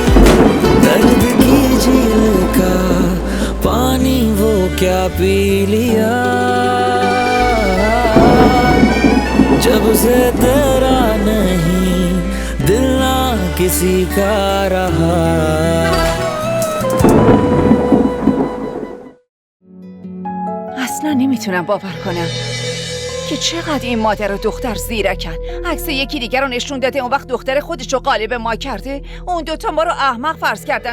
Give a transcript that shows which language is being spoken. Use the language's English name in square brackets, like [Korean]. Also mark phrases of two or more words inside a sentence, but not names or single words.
[Hindi] दर्द की झील का पानी वो क्या पी लिया, जब से तेरा नहीं दिल ना किसी का रहा। [Persian] اصلا نمیتونم باور کنم که چقدر این مادر و دختر زیرکن. عکس یکی دیگر رو نشون داده، اون وقت دختر خودش رو قالب ما کرده. اون دوتا ما رو احمق فرض کردن.